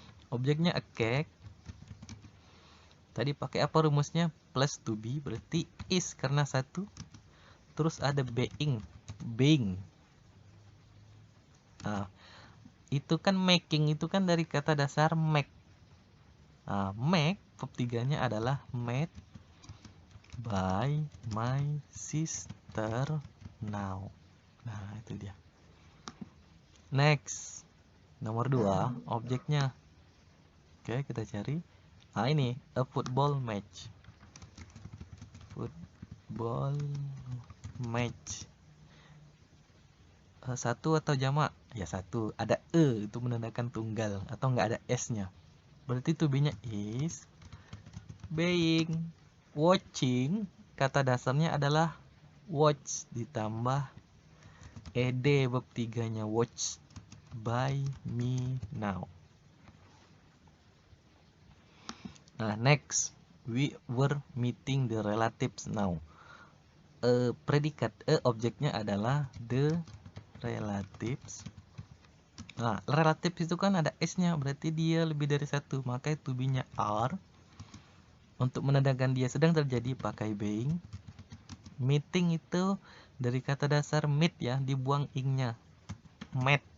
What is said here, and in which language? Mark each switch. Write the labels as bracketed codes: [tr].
[id] Objeknya a cake. Tadi pakai apa rumusnya? Plus to be, berarti is karena satu. Terus ada being. Being. Nah, itu kan making, itu kan dari kata dasar make. Nah, make, verb 3-nya adalah [en] made by my sister now. [id] Nah, itu dia. Next. Nomor 2, objeknya. Oke, kita cari. Nah, ini a football match. Football match. Satu atau jamak? Ya satu. Ada itu menandakan tunggal atau enggak ada s-nya. Berarti to be-nya is being. Watching, kata dasarnya adalah watch ditambah ed verb 3-nya watch by me now. [en] Nah, next, we were meeting the relatives now. [id] Predikat objeknya adalah the relatives. Nah, relatives itu kan ada s-nya, berarti dia lebih dari satu, maka to be-nya are. Untuk menandakan dia sedang terjadi pakai being. Meeting itu dari kata dasar meet ya, dibuang ing-nya. Met.